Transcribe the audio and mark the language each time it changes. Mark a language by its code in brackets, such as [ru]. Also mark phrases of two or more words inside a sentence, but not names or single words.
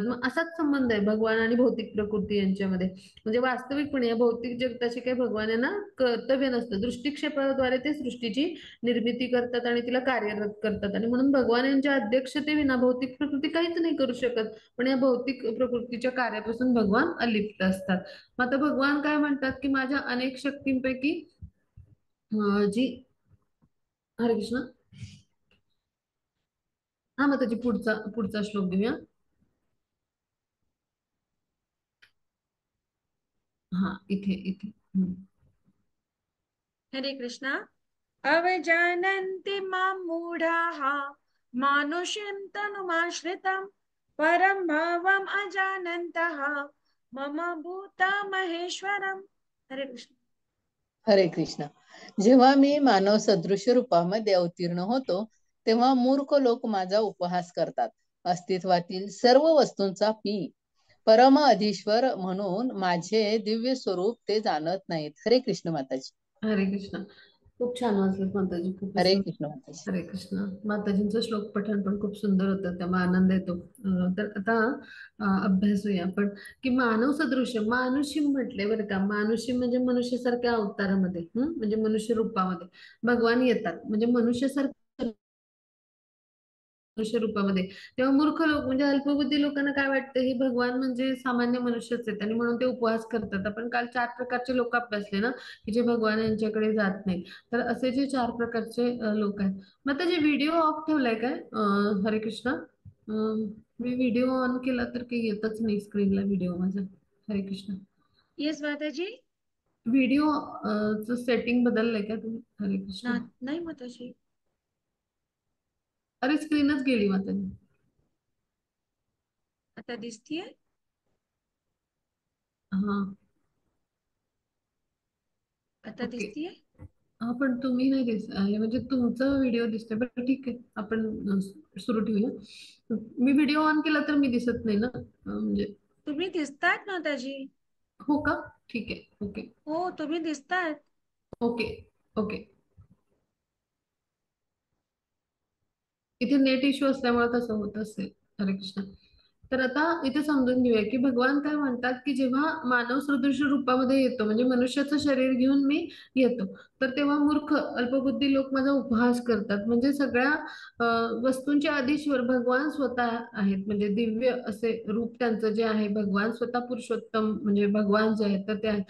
[mr] मग असाच संबंध आहे भगवान आणि भौतिक प्रकृती यांच्यामध्ये. म्हणजे वास्तविकपणे या भौतिक जगताशी काही भगवान यांना कर्तव्य नसतं, दृष्टिक्षेपाद्वारे ते सृष्टीची निर्मिती करतात आणि तिला कार्यरत करतात आणि म्हणून भगवान यांच्या अध्यक्षतेविना भौतिक प्रकृती काहीच नाही करू शकत. पण या भौतिक प्रकृतीच्या कार्यापासून भगवान अलिप्त असतात. मग आता भगवान काय म्हणतात की माझ्या अनेक शक्तींपैकी जी हरे कृष्ण. हा, मग त्याची पुढचा पुढचा श्लोक घेऊया. हा, इथे इथे हरे कृष्ण. [sa] अवजानन्ति मां मूढाः मानुषं तनुमाश्रितं परं भावम् अजानन्तः मम भूतमहेश्वरम्. [mr] हरे कृष्ण. हरे कृष्ण. जेव्हा मी मानव सदृश रूपामध्ये अवतीर्ण होतो तेव्हा मूर्ख लोक माझा उपहास करतात. अस्तित्वातील सर्व वस्तूंचा मी परम अधीश्वर म्हणून माझे दिव्य स्वरूप ते जाणत नाहीत. हरे कृष्ण माताजी. हरे कृष्ण. खूप छान वाचलं माताजी, खूपच हरे सुंदर. कृष्ण माताजी. हरे कृष्ण. माताजींचं श्लोक पठण पण खूप सुंदर होतं, त्यामुळे आनंद येतो. तर आता अभ्यासूया आपण की मानव सदृश मानुषी म्हटले बरं का. मानुषी म्हणजे मनुष्यासारख्या अवतारामध्ये म्हणजे मनुष्य रूपामध्ये भगवान येतात, म्हणजे मनुष्यासारख्या मनुष्य रूपामध्ये, तेव्हा मूर्ख लोक म्हणजे अल्पबुद्धी लोकांना काय वाटतं, हे भगवान म्हणजे सामान्य मनुष्यच आहेत आणि म्हणून ते उपवास करतात. आपण काल 4 प्रकारचे लोक अभ्यासले ना, की जे भगवान यांच्याकडे जात नाहीत. तर असे जे 4 प्रकारचे लोक आहेत. मग आता जे [en] video off [mr] ठेवलाय काय, हरे कृष्ण, मी [en] video on [mr] केला तर काही येतच नाही स्क्रीनला व्हिडिओ माझा. हरे कृष्ण. येस माताजी. [en] video setting [mr] बदललंय का तुम्ही? हरे कृष्ण. नाही माताजी. अरे स्क्रीनच गेली माताजी. आता दिसतीये? हा आता ओके. दिसतीये? हा पण तुम्ही नाही म्हणजे तुमचा व्हिडिओ दिसतोय, बरं ठीक आहे, आपण सुरू ठेवूया. मी [en] video on [mr] केला तर मी दिसत नाही ना, म्हणजे. तुम्ही दिसतायत माताजी. हो का? ठीक आहे. ओके हो तुम्ही दिसतायत. [en] okay okay. [mr] इथे [en] net issue [mr] असल्यामुळे तसं होत असेल. हरे कृष्ण. तर आता इथे समजून घेऊया की भगवान काय म्हणतात, की जेव्हा मानव सदृश रूपामध्ये येतो म्हणजे मनुष्याचं शरीर घेऊन मी येतो, तर तेव्हा मूर्ख अल्पबुद्धी लोक माझा उपहास करतात. म्हणजे सगळ्या वस्तूंचे अधीश्वर भगवान स्वतः आहेत. म्हणजे दिव्य असे रूप त्यांचं जे आहे, भगवान स्वतः पुरुषोत्तम म्हणजे भगवान जे आहेत, तर ते आहेत.